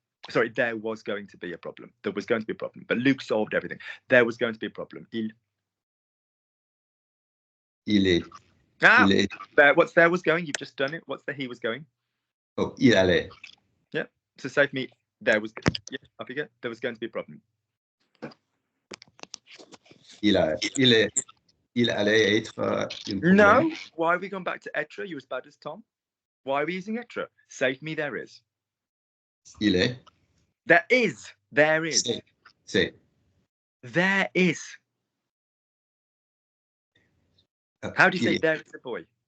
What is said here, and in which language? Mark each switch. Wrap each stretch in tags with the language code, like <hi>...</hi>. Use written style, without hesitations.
<en>Sorry, there was going to be a problem. There was going to be a problem, but Luke solved everything. There was going to be a problem.</en> <fr>Il est. Ah, Il est.</fr> <en>what's there was going? You've just done it. What's the he was going?</en> <fr>Oh, il allait.</fr> <en>Yeah. So say for me, there was. Yeah, up you go. There was going to be a problem.</en> <fr>Il allait être une problème.</fr> <en>No. Why are we going back to etre? You're as bad as Tom. Why are we using etre? Say for me, there is.</en> <fr>Il est.</fr> <en>There is. There is.</en> <fr>C'est.</fr> <en>There is. How do you say there is a boy?</en>